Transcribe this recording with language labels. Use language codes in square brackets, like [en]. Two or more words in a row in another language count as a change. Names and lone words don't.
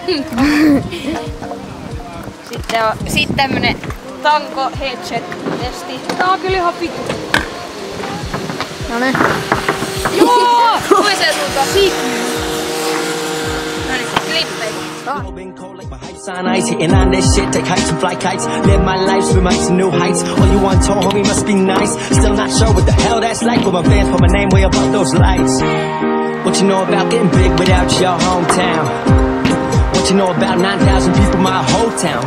[fi] Sitten tämmönen Tanko headset-testi. Tää on kyllä ihan vitu. Noniin. Joo! Toiseen suuntaan. Noniin, klippei. [en] On ice, hitting on this shit, take heights and fly kites. Live my life, swim out to new heights. All you want told, homie, must be nice. Still not sure what the hell that's like, but my fans put my name way above those lights. What you know about getting big without your hometown? What you know about 9,000 people, my whole town?